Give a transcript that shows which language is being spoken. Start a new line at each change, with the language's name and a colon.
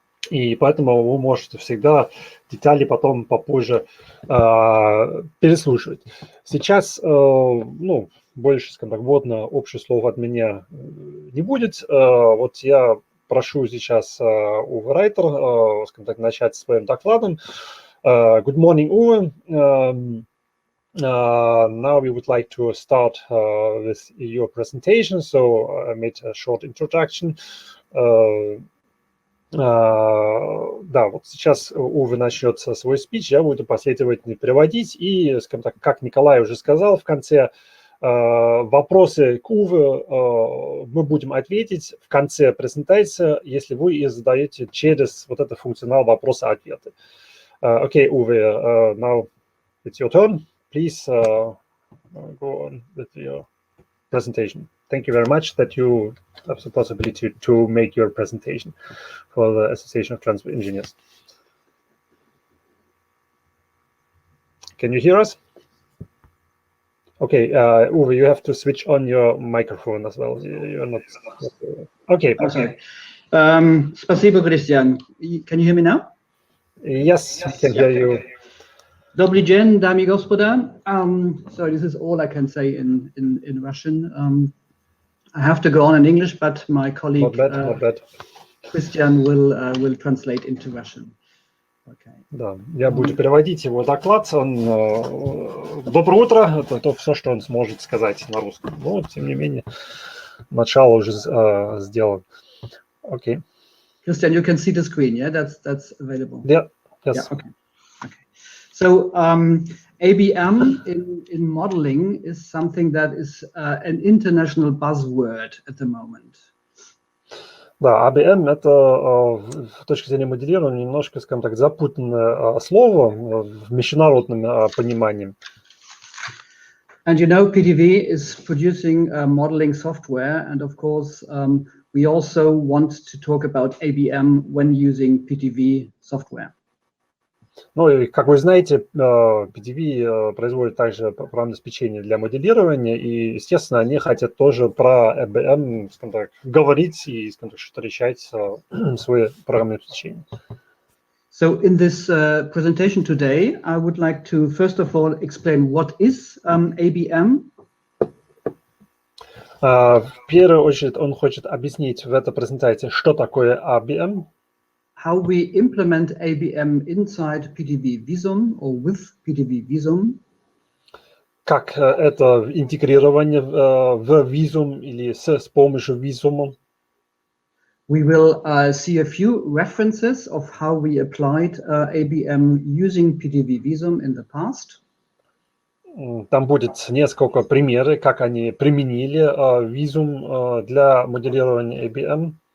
Russian: И поэтому вы можете всегда детали потом попозже переслушивать. Сейчас, больше, скажем так, вводно общее слово от меня не будет. Вот я прошу сейчас Уве Райтер, скажем так, начать своим докладом.
English: Good morning, Uwe. Now we would like to start with your presentation. So I made a short introduction.
Russian: Да, вот сейчас Уве начнет свой спич, я буду последовательно переводить. И, скажем так, как Николай уже сказал, в конце вопросы к Уве мы будем ответить в конце презентации, если вы их задаете через вот этот функционал вопроса-ответа.
English: Okay, Уве, now it's your turn. Please go on with your presentation. Thank you very much that you have the possibility to make your presentation for the Association of Transport Engineers. Can you hear us? Okay, Uwe, you have to switch on your microphone as well. You're not. Okay. Okay.
Russian: Спасибо,
English: Кристиан. Can you hear me now? Yes, we can hear you.
Russian: Добрый день, дамы и господа.
English: So this is all I can say in Russian. I have to go on in English, but my colleague not bad. Кристиан will translate into Russian. Okay.
Russian: Да, я буду переводить его доклад. Доброе утро. Это все, что он сможет сказать на русском. Но, тем не менее, начало уже сделано. Окей.
English: Christian, you can see the screen, yeah? That's available. Yeah. Yes. Yeah, okay. So ABM in modeling is something that is an international buzzword at the moment.
Russian: Да, ABM – это с точки зрения моделирования немножко, скажем так, запутанное слово в международном понимании.
English: And you know, PTV is producing modeling software, and of course, we also want to talk about ABM when using PTV software.
Russian: Ну и, как вы знаете, PTV производит также программное обеспечение для моделирования, и, естественно, они хотят тоже про ABM, скажем так, говорить и, скажем так, что-то решать свои программные обеспечения.
English: So in this presentation today, I would like to first of all explain what is ABM.
Russian: В первую очередь он хочет объяснить в этой презентации, что такое ABM.
English: How we implement ABM inside PTV Visum or with PTV Visum.
Russian: Как это интегрирование в Visum или с помощью Visum.
English: We will see a few references of how we applied ABM using PTV Visum in the past.
Russian: Там будет несколько примеров, как они применили Visum для моделирования ABM.